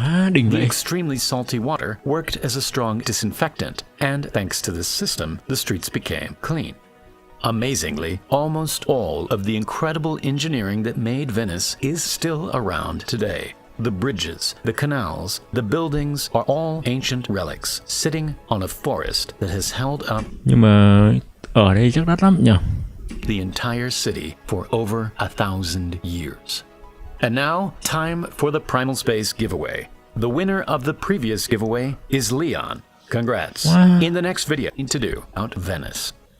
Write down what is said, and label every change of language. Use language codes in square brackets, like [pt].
[en] The extremely salty water worked as a strong disinfectant, and thanks to this system, the streets became clean. Amazingly, almost all of the incredible engineering that made Venice is still around today. The bridges, the canals, the buildings are all ancient relics sitting on a forest that has held up [vi] Nhưng mà ở đây chắc đắt lắm nhỉ? [en] The entire city for over 1,000 years. And now, time for the Primal Space giveaway. The winner of the previous giveaway is Leon. Congrats. In the next video, to do out Venice.